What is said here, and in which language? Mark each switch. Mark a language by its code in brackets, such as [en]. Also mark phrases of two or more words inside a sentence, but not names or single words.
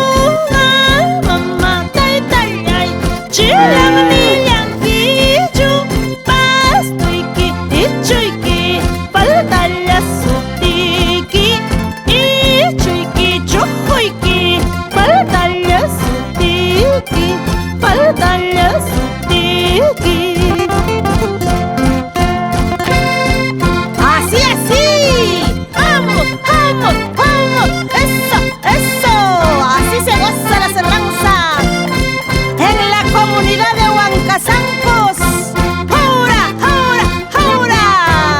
[qu] Ay, mamá, taytayay, chilang niyang kichu. Pastoyki, ichuyki, paltallas sutiki. Ichuyki, chujuyki, paltallas sutiki. Paltallas sutiki. [es] Así, así, vamos, vamos, vamos, eso, eso, así se goza la cerranza en la comunidad de Huancazancos. ¡Jura, jura, jura!